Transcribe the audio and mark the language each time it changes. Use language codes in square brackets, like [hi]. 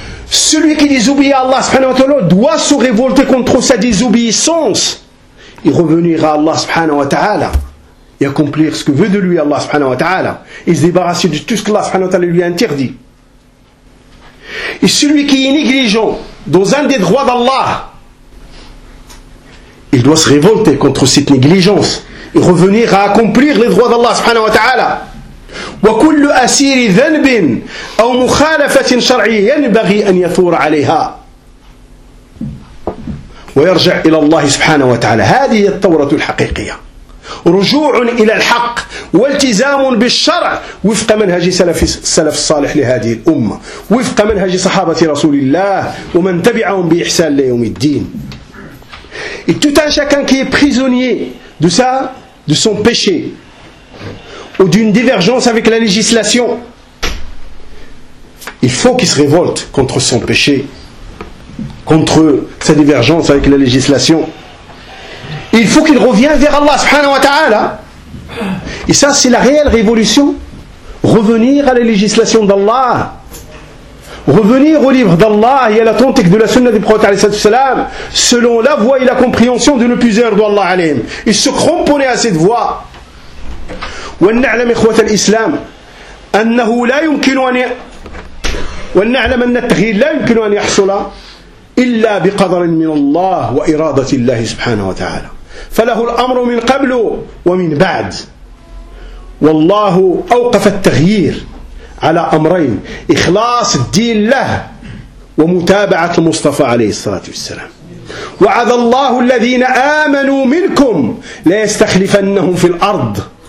[fr] Celui qui désobéit à Allah subhanahu wa ta'ala doit se révolter contre sa désobéissance et revenir à Allah subhanahu wa ta'ala et accomplir ce que veut de lui Allah subhanahu wa ta'ala et se débarrasser de tout ce que Allah subhanahu wa ta'ala lui a interdit. Et celui qui est négligent dans un des droits d'Allah, il doit se révolter contre cette négligence et revenir à accomplir les droits d'Allah subhanahu wa ta'ala. [ar] وكل أسير ذنب أو مخالفة شرعية ينبغي أن يثور عليها ويرجع إلى الله سبحانه وتعالى. هذه الثورة الحقيقية، رجوع إلى الحق والتزام بالشرع وفق منهج سلف الصالح لهذه الأمة، وفق منهج صحابة رسول الله ومن تبعهم بإحسان ليوم الدين. [fr] Et tout un chacun qui est prisonnier de ça, de son péché ou d'une divergence avec la législation, il faut qu'il se révolte contre son péché, contre sa divergence avec la législation. Il faut qu'il revienne vers Allah subhanahu wa ta'ala. Et ça, c'est la réelle révolution. Revenir à la législation d'Allah, revenir au livre d'Allah et à l'authentique de la sunna du prophète alayhi salatu wassalam, selon la voie et la compréhension de nos puiseurs d'Allah alayhim. Il se cramponnait à cette voie. [ar] ونعلم إخوة الإسلام أنه لا يمكن أن ونعلم أن التغيير لا يمكن أن يحصل إلا بقدر من الله وإرادة الله سبحانه وتعالى. فله الأمر من قبل ومن بعد والله أوقف التغيير على أمرين إخلاص الدين له ومتابعة المصطفى عليه الصلاة والسلام وعد الله الذين آمنوا منكم ليستخلفنهم في الأرض